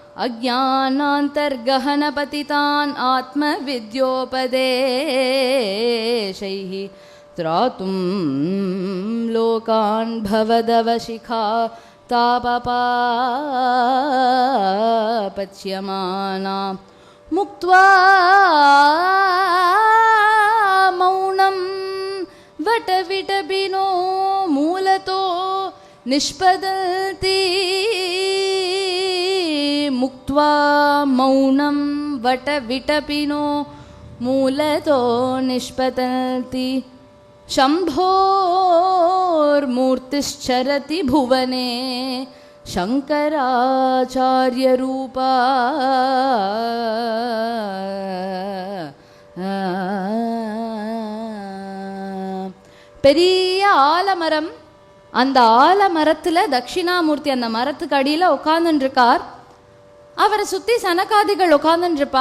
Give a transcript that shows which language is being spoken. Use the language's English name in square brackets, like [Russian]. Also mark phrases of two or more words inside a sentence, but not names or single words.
[Sanskrit] अज्ञानान्तर्गहनपतितान् आत्म विद्योपदेशैः त्रातुं लोकान् भवदवशिखा तापपापच्यमाना मुक्त्वा मौनं वटविटपिनो मूलतो निष्पतन्ति. मुक्त्वा मौनं वटविटपिनो मूलतो निष्पतन्ति. शम्भोर्मूर्तिश्चरति भुवने शङ्कराचार्यरूपा. [Tamil] பெரிய ஆலமரம், அந்த ஆலமரத்தில் தட்சிணாமூர்த்தி அந்த மரத்துக்கு அடியில் உட்காந்துருக்கார். அவரை சுற்றி சனகாதிகள் உட்காந்துருப்பா.